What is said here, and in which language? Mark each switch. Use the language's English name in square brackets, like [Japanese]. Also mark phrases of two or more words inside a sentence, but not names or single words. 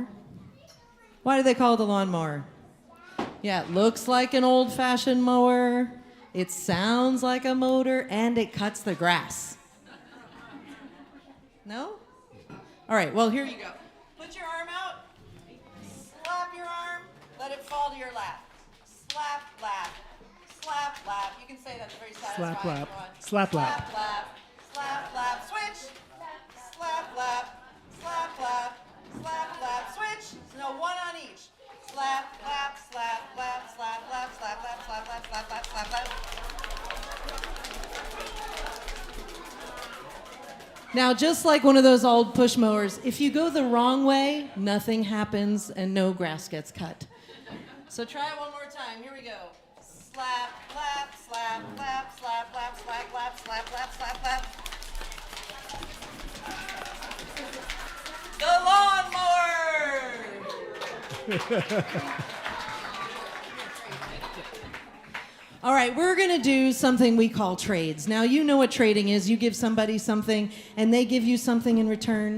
[English] Why do they call it the lawnmower? Yeah, it looks like an old-fashioned mower. It sounds like a motor, and it cuts the grass. No? All right, well, here you go. Put your arm out. Slap your arm. Let it fall to your lap. Slap, lap. Slap, lap. You can say that's very satisfying. Slap, lap. Slap, lap. Slap, lap. Slap, lap. Switch. Slap, lap. Slap, lap. Slap, lap. Switch. No, one on each. Slap, lap, slap, lap, slap, lap, slap, lap, slap, lap, slap, lap, slap, lap. Now, just like one of those old push mowers, if you go the wrong way, nothing happens and no grass gets cut. So try it one more time. Here we go. Slap, lap, slap, lap, slap, lap, slap, lap, slap, lap, slap, lap. The lawnmower! All right, we're going to do something we call trades. Now, you know what trading is. You give somebody something, and they give you something in return.